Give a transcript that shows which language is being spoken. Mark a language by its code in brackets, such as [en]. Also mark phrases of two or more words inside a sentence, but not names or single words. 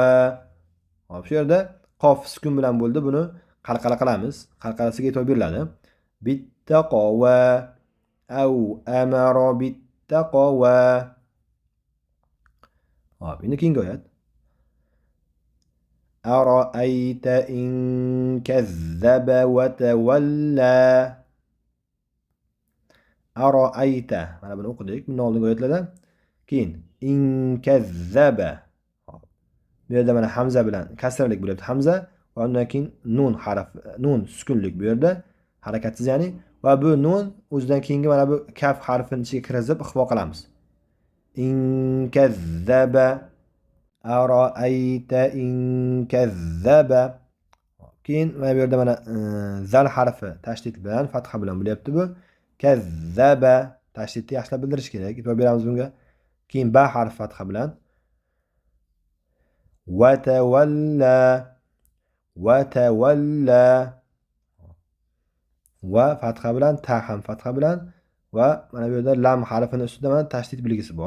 [uz] Hop, shu yerda qof sukun bilan bo'ldi. Buni qalqala qilamiz. Qalqalasiga e'tibor beriladi. [ar] بالتقوى. أو أمر بالتقوى. [uz] Hop, endi keyingi oyat. [ar] أرأيت إن كذب وتولى. [uz] Ara'ayta. Mana buni o'qidik. Bundan oldingi oyatlarda. Keyin [ar] إن كذب. [uz] Bu yerda mana hamza bilan kasralik bo'lyapti hamza va undan keyin nun harf, nun sukunlik bu yerda harakatsiz ya'ni va bu nun o'zidan keyingi mana bu kaf harfini ichiga kirgizib ixvo qilamiz. [ar] إن كذب أرأيت إن كذب. [uz] Keyin mana bu yerda mana zal harfi tashdid bilan fatha bilan bo'lyapti bu. Kazzaba tashdidni yaxshilab bildirish kerak. E'tibor beramiz bunga. Keyin ba harfi fatha bilan [ar] وتولى. [uz] Va fatha bilan, ta ham fatha bilan va mana bu yerda lam harfini ustida mana tashdid belgisi bor.